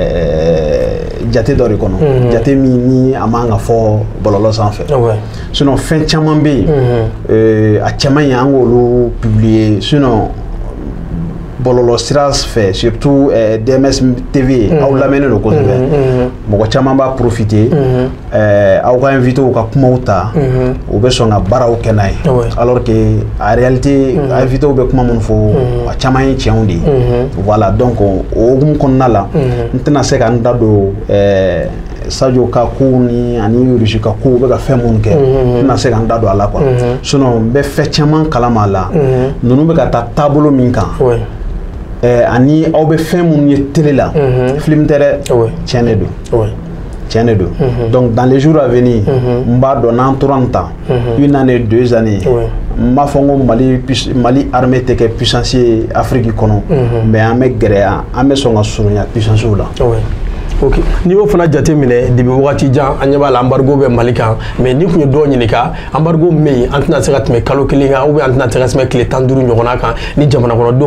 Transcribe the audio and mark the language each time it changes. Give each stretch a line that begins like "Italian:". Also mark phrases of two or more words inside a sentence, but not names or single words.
Bambara: jate dɔ de kɔnɔ jate min ni a man ka fɔ bɔlɔlɔ sanfɛ sinon fɛn caman bɛ yen a cɛman ye an k'olu publier sinon bɔlɔlɔ sira fɛ surtout DMS TV aw lamɛnnen don kosɛbɛ mɔgɔ caman b'a profiter aw ka invité ka kumaw ta u bɛ sɔn ka baaraw kɛ n'a ye
French: alors que en réalité
Bambara: invité bɛ kuma minnu fɔ a caman ye tiɲɛw de ye
French: voilà donc
Bambara: o hukumu kɔnɔna la n tɛna se ka n da don Sadio ka ko ni ani Russie ka ko bɛ ka fɛn minnu kɛ n tɛna se ka n da don a la quoi sinon n bɛ fɛn caman kalama a la ninnu bɛ ka taa taabolo min kan ani aw bɛ fɛn minnu ye télé la film tɛ dɛ tiɲɛ de don tiɲɛ de don donc
French: dans les jours à venir
Bambara: n b'a dɔn n'an tora nin ta 1 année 2 années n b'a fɔ n ko Mali armée tɛ kɛ puissance ye Afrique kɔnɔ mais an bɛ gɛrɛya an bɛ sɔn ka surunya puissance la. Ok, ni o fana jate minɛ depuis wagati jan an ɲɛ b'a la embargo bɛ Mali kan mais ni kun ye dɔw ɲininka embargo min an tɛna se ka tɛmɛ kalo kelen kan
French: ou bien
Bambara: an tɛna se ka tɛmɛ tile 15 ɲɔgɔnna kan ni jamana kɔnɔdenw